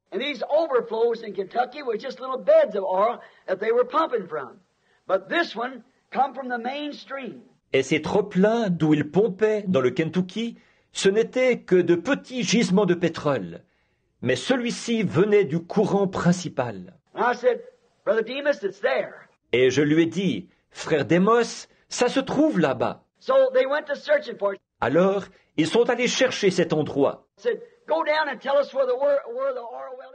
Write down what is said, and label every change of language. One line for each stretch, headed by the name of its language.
English: And these overflows in Kentucky were just little beds of oil that they were pumping from. But this one come from the main stream.
French: Et ces trop-pleins d'où ils pompaient dans le Kentucky, ce n'étaient que de petits gisements de pétrole. Mais celui-ci venait du courant principal.
English: And I said, Brother Demas, it's there.
French: Et je lui ai dit, frère Démos, ça se trouve là-bas.
English: So they went to searching for it.
French: Alors, ils sont allés chercher cet endroit.
English: Said, go down and tell us where the oil well is.